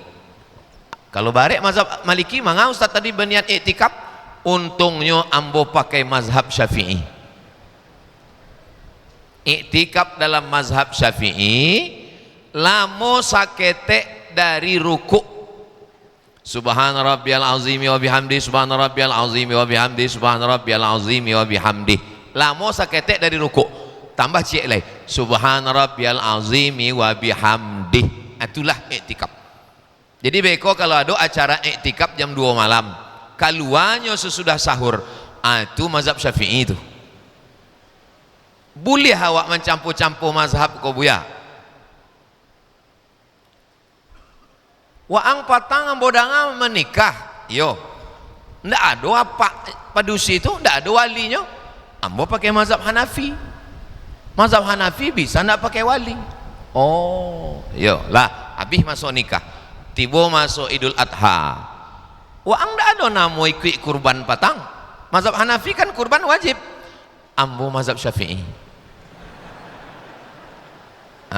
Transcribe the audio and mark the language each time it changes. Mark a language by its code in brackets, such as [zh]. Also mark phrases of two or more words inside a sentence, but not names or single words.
[min] Kalau barek mazhab Maliki, mangga Ustaz tadi berniat iktikaf, untungnya ambo pakai mazhab Syafi'i. Iktikaf dalam mazhab Syafi'i lamo sakete dari ruku'. [ar] سبحان ربي العظيم وبحمده، سبحان ربي العظيم وبحمده، سبحان ربي العظيم وبحمده. [min] Lamo sakete dari ruku'. Tambah cik lagi, [ar] سبحان ربي العظيم وبحمده. [min] Itulah iktikaf. Jadi beko kalau ada acara iktikaf jam 2 malam, keluarnya sesudah sahur, itu mazhab Syafi'i itu. Boleh awak mencampur-campur mazhab kau buya. Waang patang bodanga menikah, yo, ndak ada apa padusi itu, ndak ada walinya. Ambo pakai mazhab Hanafi. Mazhab Hanafi bisa ndak pakai wali. Oh, yo lah, habis masuk nikah, tiba masuk Idul Adha. Waang ndak ada namo ikut kurban patang. Mazhab Hanafi kan kurban wajib. Ambo mazhab Syafi'i. Hah?